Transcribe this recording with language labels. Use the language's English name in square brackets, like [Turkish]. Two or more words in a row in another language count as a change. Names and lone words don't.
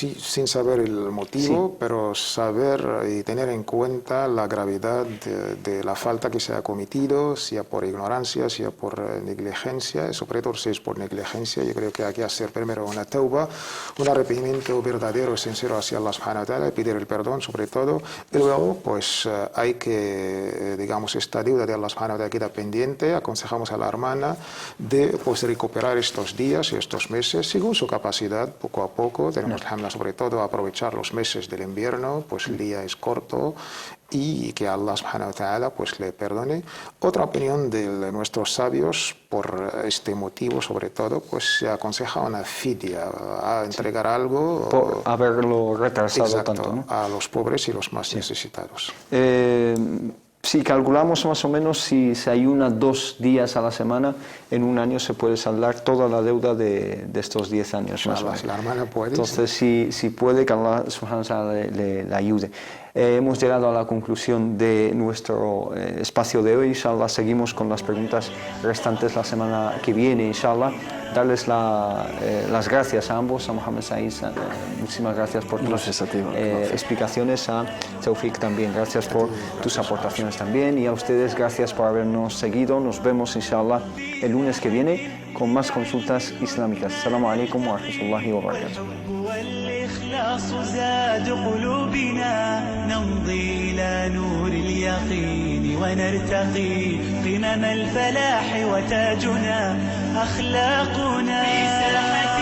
[Spanish] Sí, sin saber el motivo, pero saber y tener en cuenta la gravedad de la falta que se ha cometido, sea por ignorancia, sea por negligencia, sobre todo si es por negligencia. Yo creo que hay que hacer primero una tauba, un arrepentimiento verdadero y sincero hacia [Arabic] الله سبحانه وتعالى, [Spanish] pedir el perdón sobre todo, y luego pues hay que, digamos, esta deuda de [Arabic] الله سبحانه وتعالى [Spanish] queda pendiente. Aconsejamos a la hermana de pues recuperar estos días y estos meses según su capacidad, poco a poco. Tenemos que sobre todo aprovechar los meses del invierno, pues el día es corto, y que [Arabic] الله سبحانه وتعالى [Spanish] pues le perdone. Otra opinión de nuestros sabios por este motivo, sobre todo, pues se aconseja una fidya, a entregar algo por haberlo retrasado tanto, ¿no? A los pobres y los más necesitados. Si calculamos más o menos, si se ayuna 2 días a la semana, en un año se puede saldar toda la deuda de estos 10 años. Más o menos. La hermana puede. Entonces, si puede, que [Arabic] الله سبحانه وتعالى [Spanish] le ayude. Hemos llegado a la conclusión de nuestro espacio de hoy. Inshallah, seguimos con las preguntas restantes la semana que viene, inshallah. Darles las gracias a ambos, a Mohamed Said, muchísimas gracias por tus explicaciones, a Tawfiq también, gracias por tus aportaciones también, y a ustedes gracias por habernos seguido. Nos vemos, inshallah, el lunes que viene con más consultas islámicas. [Arabic] السلام عليكم ورحمة الله وبركاته. والإخلاص زاد قلوبنا نمضي إلى نور اليقين ونرتقي قمم الفلاح وتاجنا أخلاقنا.